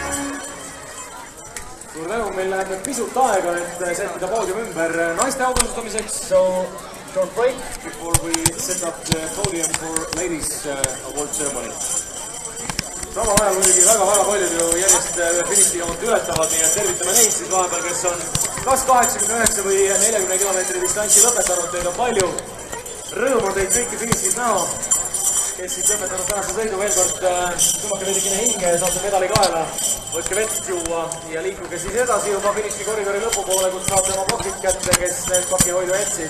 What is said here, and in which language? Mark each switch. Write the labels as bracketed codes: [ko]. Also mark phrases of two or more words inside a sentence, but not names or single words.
[et] Suur tänu, meil läheb nüüd pisut aega, et sättida poodium ümber naiste auvõistamiseks. [en] So, short break before we set up the podium for ladies award ceremony. [et] Sama ajal muidugi väga paljud ju järjest finišijoont ületavad, nii et tervitame neid siis vahepeal, kes on kas 89 või 40 kilomeetri distantsi lõpetanud. Teid on palju. Rõõm on teid kõiki finišis näha. Kes siis lõpetanud tänase sõidu veel kord tõmmake veidikene hinge, saate medali kaela, võtke vett juua ja liikuge siis edasi juba finišikoridori lõpupoole, kus saate oma pakid kätte, kes need pakihoidu jätsid.